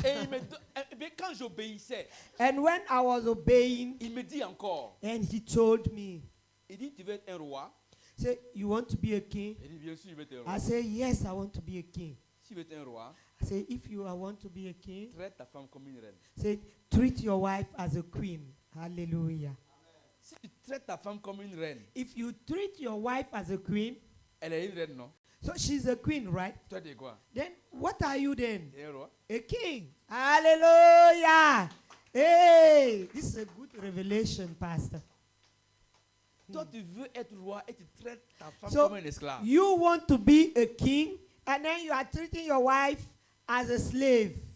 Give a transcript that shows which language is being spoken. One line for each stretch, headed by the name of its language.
French: Et mais quand j'obéissais,
English: And when I was obeying,
French: il me dit encore,
English: and he told me,
French: il dit, tu veux être un roi?
English: say, you want to be a king?
French: Il dit, bien sûr, je veux être un roi.
English: I say, yes, I want to be a king.
French: Si tu veux être un roi,
English: I say, if you want to be a king,
French: traite ta femme comme une reine.
English: say, treat your wife as a queen. Hallelujah.
French: Si tu traites ta femme comme une reine,
English: If you treat your wife as a queen,
French: elle est une reine, non?
English: so she's a queen, right?
French: Toi, tu es quoi?
English: Then what are you then?
French: Tu es un roi?
English: A king. Hallelujah. Hey, this is a good revelation, Pastor.
French: Toi, tu veux être roi et tu traites ta femme
English: So,
French: comme un esclave.
English: you want to be a king, and then you are treating your wife as a slave.